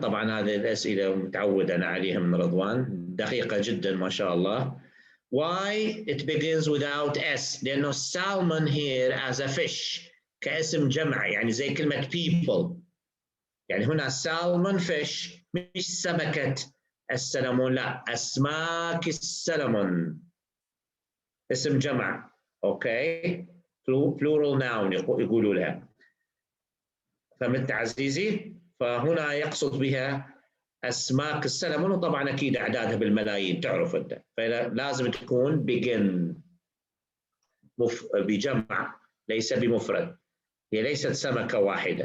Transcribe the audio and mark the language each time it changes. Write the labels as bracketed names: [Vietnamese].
[Arabic] طبعا هذه الأسئلة متعود أنا عليها من رضوان، دقيقة جدا ما شاء الله. [English] Why it begins without S؟ [Arabic] لأنه [English] salmon here as a fish [Arabic] كاسم جمع، يعني زي كلمة [English] people. [Arabic] يعني هنا salmon fish مش سمكة السلمون، لا أسماك السلمون اسم جمع. أوكي؟ plural noun يقولوا لها. فهمت عزيزي؟ فهنا يقصد بها أسماك السلمون، وطبعا أكيد أعدادها بالملايين تعرف أنت، فلازم تكون begin بجمع ليس بمفرد، هي ليست سمكة واحدة.